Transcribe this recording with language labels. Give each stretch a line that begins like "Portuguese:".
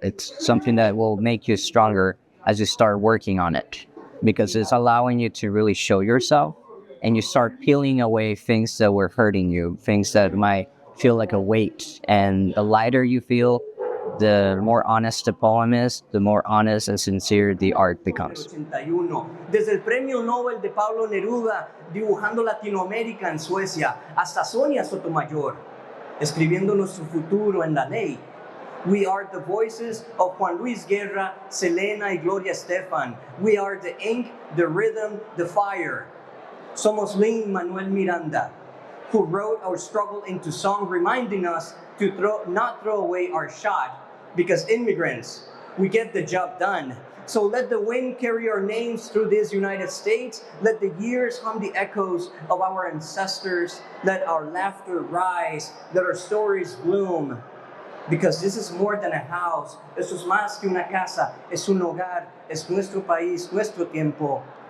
English: It's something that will make you stronger as you start working on it, because it's allowing you to really show yourself, and you start peeling away things that were hurting you, things that might feel like a weight. And the lighter you feel, the more honest the poem is, the more honest and sincere the art becomes.
Spanish: Desde el Premio Nobel de Pablo Neruda, dibujando Latinoamérica en Suecia, hasta Sonia Sotomayor, escribiendo nuestro futuro en la ley.
English: We are the voices of Juan Luis Guerra, Selena y Gloria Estefan. We are the ink, the rhythm, the fire.
Spanish: Somos
English: Lin-Manuel Miranda. who wrote our struggle into song, reminding us to not throw away our shot, because immigrants, we get the job done. So let the wind carry our names through this United States. Let the years hum the echoes of our ancestors. Let our laughter rise. Let our stories bloom. Because this is more than a house.
Spanish: Esto es más que una casa. Es un hogar. Es nuestro país, nuestro tiempo.